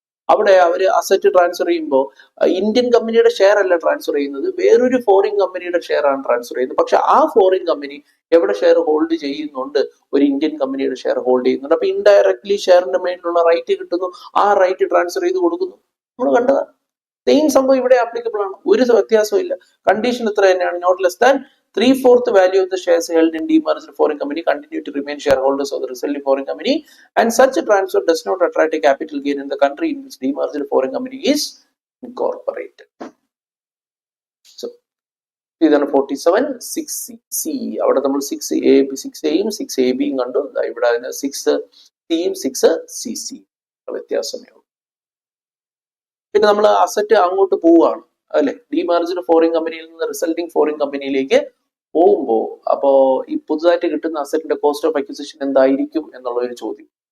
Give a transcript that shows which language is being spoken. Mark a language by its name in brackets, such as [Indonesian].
[Malayalam] അവിടെ അവർ asset transfer ചെയ്യുമ്പോൾ Indian കമ്പനിയുടെ ഷെയർ അല്ല ട്രാൻസ്ഫർ ചെയ്യുന്നത്, വേറൊരു ഫോറിൻ കമ്പനിയുടെ ഷെയർ ആണ് ട്രാൻസ്ഫർ ചെയ്യുന്നത്. പക്ഷെ ആ ഫോറിൻ കമ്പനി എവിടെ ഷെയർ ഹോൾഡ് ചെയ്യുന്നുണ്ട്? ഒരു ഇന്ത്യൻ കമ്പനിയുടെ ഷെയർ ഹോൾഡ് ചെയ്യുന്നുണ്ട്. അപ്പൊ ഇൻഡയറക്ട്ലി ഷെയറിന്റെ മേലുള്ള റൈറ്റ് കിട്ടുന്നു, ആ റൈറ്റ് ട്രാൻസ്ഫർ ചെയ്ത് കൊടുക്കുന്നു. നമ്മൾ കണ്ടതാണ്. സെയിം സംഭവം ഇവിടെ ആപ്ലിക്കബിൾ ആണ്. ഒരു വ്യത്യാസവും ഇല്ല. കണ്ടീഷൻ ഇത്ര തന്നെയാണ്. [English] Not less than 3/4 value of the shares held in demerged foreign company continue to remain shareholders of the resulting foreign company, and such a transfer does not attract a capital gain in the country in which demerged foreign company is incorporated. [Malayalam] So ഇതാണ് 47 6C. അവിടെ നമ്മൾ 6Aയും 6AB കണ്ടു. ഇവിടെ അതിന് 6Cയും 6CC വ്യത്യാസമേ ഉള്ളൂ. പിന്നെ നമ്മൾ അസറ്റ് അങ്ങോട്ട് പോവുകയാണ് അല്ലെ, ഡിമാർജ്ഡ് ഫോറിൻ കമ്പനിയിൽ നിന്ന് റിസൾട്ടിങ് ഫോറിൻ കമ്പനിയിലേക്ക് പോകുമ്പോൾ അപ്പോ ഈ പുതുതായിട്ട് കിട്ടുന്ന അസറ്റിന്റെ കോസ്റ്റ് ഓഫ് അക്വിസിഷൻ എന്തായിരിക്കും എന്നുള്ള ഒരു ചോദ്യം.